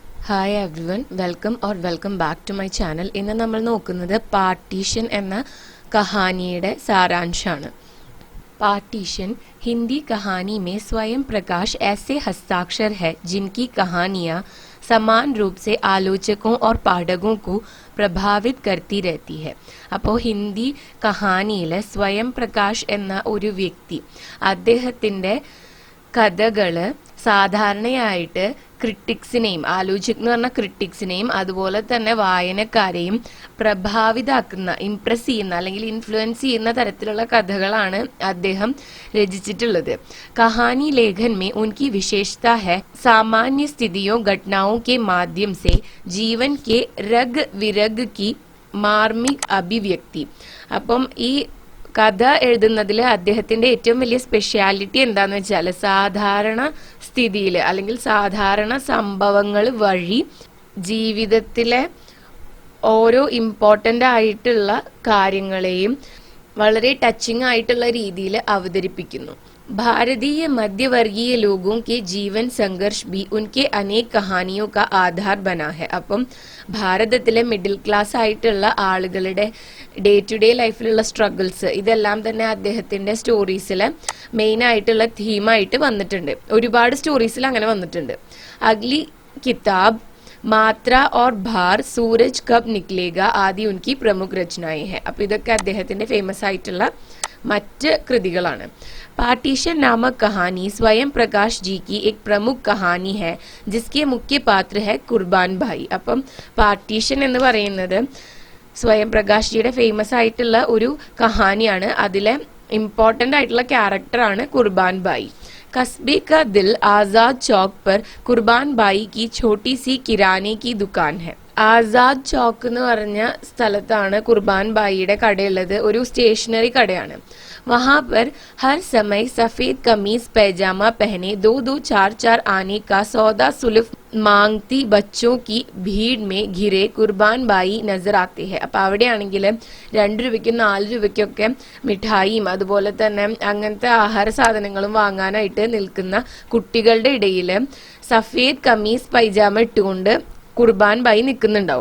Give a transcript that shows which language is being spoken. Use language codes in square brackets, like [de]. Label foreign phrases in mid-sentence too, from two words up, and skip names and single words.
[en] Hi everyone, welcome back to my channel. [ml] ഇന്ന് നമ്മൾ നോക്കുന്നത് പാർട്ടീഷൻ എന്ന കഹാനിയുടെ സാരാംശമാണ്. [hi] पार्टीशन हिंदी कहानी में स्वयं प्रकाश ऐसे हस्ताक्षर है जिनकी कहानियाँ समान रूप से आलोचकों और पाठकों को പ്രഭാവിത് करती रहती है. [ml] അപ്പോൾ ഹിന്ദി കഹാനിയിൽ സ്വയം പ്രകാശ് എന്ന ഒരു വ്യക്തി അദ്ദേഹത്തിൻ്റെ കഥകൾ സാധാരണയായിട്ട് ക്രിട്ടിക്സിനെയും, ആലോചിക് എന്ന് പറഞ്ഞ ക്രിട്ടിക്സിനെയും അതുപോലെ തന്നെ വായനക്കാരെയും പ്രഭാവിതാക്കുന്ന, ഇംപ്രസ് ചെയ്യുന്ന അല്ലെങ്കിൽ ഇൻഫ്ലുവൻസ് ചെയ്യുന്ന തരത്തിലുള്ള കഥകളാണ് അദ്ദേഹം രചിച്ചിട്ടുള്ളത്. [hi] कहानी लेखन में उनकी विशेषता है सामान्य स्थितियों घटनाओं के माध्यम से जीवन के रग विरग की मार्मिक अभिव्यक्ति. [ml] അപ്പം ഈ കഥ എഴുതുന്നതിൽ അദ്ദേഹത്തിന്റെ ഏറ്റവും വലിയ സ്പെഷ്യാലിറ്റി എന്താന്ന് വെച്ചാൽ സാധാരണ സ്ഥിതിയിൽ അല്ലെങ്കിൽ സാധാരണ സംഭവങ്ങൾ വഴി ജീവിതത്തിലെ ഓരോ ഇമ്പോർട്ടൻ്റ് ആയിട്ടുള്ള കാര്യങ്ങളെയും വളരെ ടച്ചിങ് ആയിട്ടുള്ള രീതിയിൽ അവതരിപ്പിക്കുന്നു. [hi] भारतीय मध्यवर्गीय लोगों के जीवन संघर्ष भी उनके अनेक कहानियों का आधार बना है. [ml] അപ്പം ഭാരതത്തിലെ [en] middle class [ml] ആയിട്ടുള്ള ആളുകളുടെ [en] day to day [ml] ലൈഫിലുള്ള സ്ട്രഗിൾസ് ഇതെല്ലാം തന്നെ അദ്ദേഹത്തിന്റെ സ്റ്റോറീസിൽ മെയിൻ ആയിട്ടുള്ള തീമായിട്ട് വന്നിട്ടുണ്ട്. ഒരുപാട് സ്റ്റോറീസിൽ അങ്ങനെ വന്നിട്ടുണ്ട്. [hi] अगली किताब, मात्रा और भार, सूरज कब निकलेगा आदि उनकी प्रमुख रचनाएँ हैं. [ml] അപ്പോൾ ഇതൊക്കെ അദ്ദേഹത്തിന്റെ ഫേമസ് ആയിട്ടുള്ള മറ്റ് കൃതികളാണ്. [hi] पार्टीशन नामक कहानी स्वयं प्रकाश जी की एक प्रमुख कहानी है जिसके मुख्य पात्र है कुर्बान भाई. [ml] അപ്പം പാർട്ടീഷൻ എന്ന് പറയുന്നത് സ്വയം പ്രകാശ് ജിയുടെ ഫേമസ് ആയിട്ടുള്ള ഒരു കഹാനിയാണ്. അതിലെ ഇമ്പോർട്ടൻ്റ് ആയിട്ടുള്ള ക്യാരക്ടറാണ് കുർബാൻ ഭായി. [hi] कस्बे का दिल आजाद चौक पर कुर्बान भाई की छोटी सी किराने की दुकान है. [ml] ആസാദ് ചോക്ക് എന്ന് പറഞ്ഞ സ്ഥലത്താണ് കുർബാൻ ഭായിയുടെ കടയുള്ളത്. ഒരു സ്റ്റേഷനറി കടയാണ്. [hi] वहां पर हर समय सफेद कमीज पैजामा पहने 2-2, 4-4 आने का सौदा सुल्फ मांगती बच्चों की भीड़ में घिरे കുർബാൻ ഭായി നസർ ആते हैं. [ml] അപ്പൊ അവിടെയാണെങ്കിൽ 2 രൂപയ്ക്കും 4 രൂപയ്ക്കൊക്കെ മിഠായിയും അതുപോലെ തന്നെ അങ്ങനത്തെ ആഹാര സാധനങ്ങളും വാങ്ങാനായിട്ട് നിൽക്കുന്ന കുട്ടികളുടെ ഇടയിൽ [hi] सफ़ेद कमीज़ पैजामा [ml] ഇട്ടുകൊണ്ട് കുർബാൻ ഭായി നിൽക്കുന്നുണ്ടാവും.